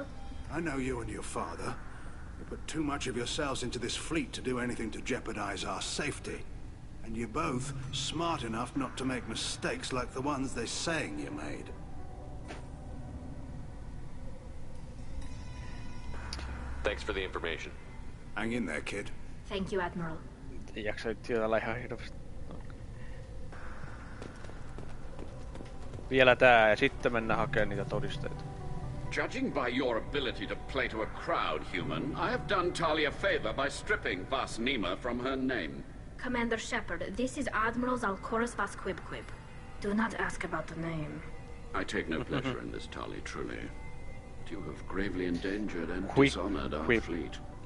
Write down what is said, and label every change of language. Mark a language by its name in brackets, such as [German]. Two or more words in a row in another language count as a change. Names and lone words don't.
[English] I know you and your father. You put too much of yourselves into this fleet to do anything to jeopardize our safety. And you're both smart enough not to make mistakes like the ones they're saying you made. Thanks for the information. Hang in there, kid. Thank you, Admiral. [Finnish] Ei jaksa nyt tietää ihan hirveästi. Vielä tää ja sitten mennään hakemaan niitä todisteita. [English] Judging by your ability to play to a crowd, human, I have done Tali a favor by stripping Vasnima from her name. Commander Shepard, this is Admiral Zalkoris Vasquibquib. Do not ask about the name. I take no pleasure in this, Tali, truly. But you have gravely endangered and dishonored our fleet.